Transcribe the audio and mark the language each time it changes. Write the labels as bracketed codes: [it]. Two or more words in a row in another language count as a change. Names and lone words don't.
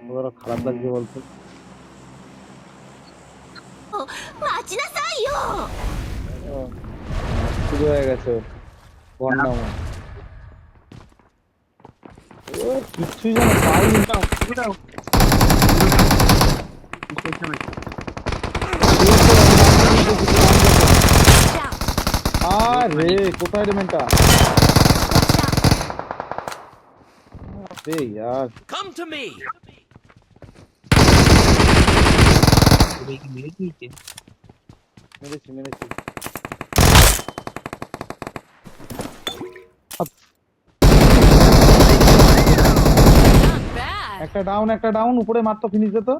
[bn] খারাপ লাগছে বলতো। [ja] 待ちなさいよ [bn] ও, শুরু হয়ে গেছে ওর ভন্ডামো। ও কিচ্ছুই যেন পাইনি। আরে কোথায় রে মেনটা? [hi] আরে यार [en] Come to me. [bn] মেরেছি মেরেছি। একটা ডাউন উপরে মারতো, ফিনিশ দে তো।